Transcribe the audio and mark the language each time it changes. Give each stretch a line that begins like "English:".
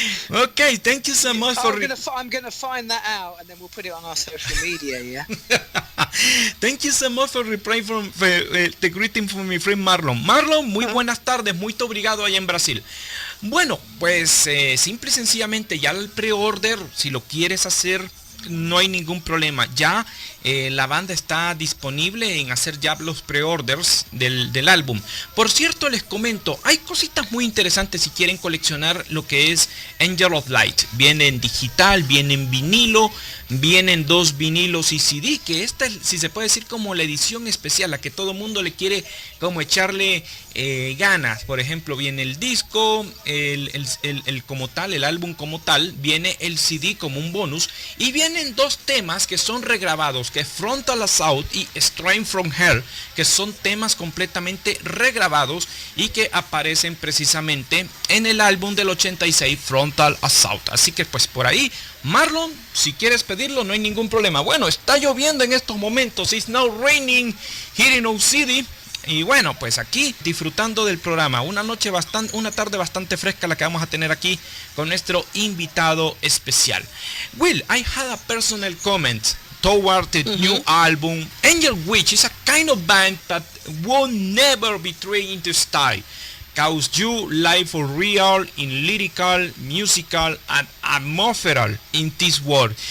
English: Okay, thank you so much for... I'm gonna find that out, and then we'll put it on our social media, yeah? Thank you so much for replying from the greeting from my friend Marlon.
Spanish: Marlon, muy buenas tardes, muy obrigado allá en Brasil. Bueno, pues simple y sencillamente ya el pre-order, si lo quieres hacer, no hay ningún problema. Ya la banda está disponible en hacer ya los pre-orders del álbum. Por cierto, les comento, hay cositas muy interesantes si quieren coleccionar lo que es Angel of Light. Viene en digital, viene en vinilo, vienen 2 vinilos y CD, que esta es, si se puede decir, como la edición especial, a que todo mundo le quiere como echarle ganas. Por ejemplo, viene el disco, el como tal, el álbum como tal, viene el CD como un bonus, y vienen 2 temas que son regrabados, que es Frontal Assault y Strain from Hell, que son temas completamente regrabados y que aparecen precisamente en el álbum del 86, Frontal Assault. Así que pues por ahí, Marlon, si quieres pedirlo, no hay ningún problema. Bueno, está lloviendo en estos momentos.
English: It's now raining here in our city.
Spanish: Y bueno, pues aquí disfrutando del programa. Una tarde bastante fresca la que vamos a tener aquí con nuestro invitado especial.
English: Will, I had a personal comment toward the new album. Angel Witch is a kind of band that will never betray into style. Cause you live for real in lyrical, musical, and atmospherical in this world.